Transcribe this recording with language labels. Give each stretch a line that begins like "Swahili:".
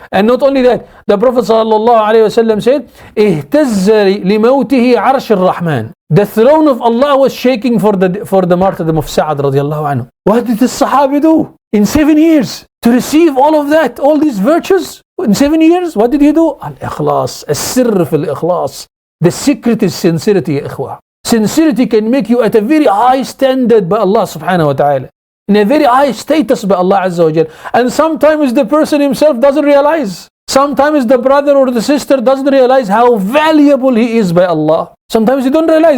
English: And not only that, the Prophet sallallahu alaihi wasallam said,
Arabic: اهتز لموته عرش الرحمن.
English: The throne of Allah was shaking for the martyrdom of Sa'ad radiallahu anhu. What did the Sahabi do in 7 years to receive all of that, all these virtues? In 7 years, what did he do?
Arabic: Al-Ikhlas, السر في الإخلاص.
English: The secret is sincerity, ya ikhwah. Sincerity can make you at a very high standard by Allah subhanahu wa ta'ala, in a very high status by Allah Azza wa Jal. And sometimes the person himself doesn't realize. Sometimes the brother or the sister doesn't realize how valuable he is by Allah. Sometimes you don't realize.